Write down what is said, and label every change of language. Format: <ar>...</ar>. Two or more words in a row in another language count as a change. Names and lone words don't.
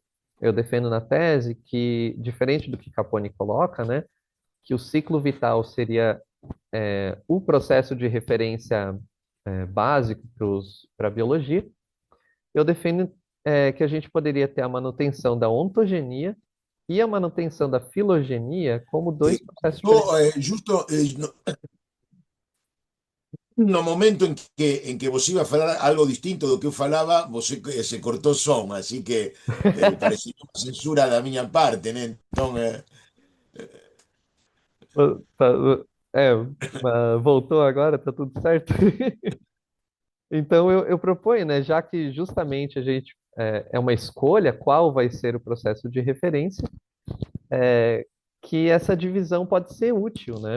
<pt>Eu defendo na tese que, diferente do que Capone coloca, né, que o ciclo vital seria o processo de referência básico para a biologia. Eu defendo que a gente poderia ter a manutenção da ontogenia e a manutenção da filogenia como dois processos diferentes. Justo,</pt> <gl>no momento en que vos iba a falar algo distinto do que eu falaba,</gl> <pt>você se cortou som,</pt> <gl>así que parecía unha censura da miña parte,</gl> <pt>né? Entón, É, voltou agora, tá tudo certo? Então eu proponho, né, já que justamente a gente é uma escolha qual vai ser o processo de referência, que essa divisão pode ser útil, né?</pt>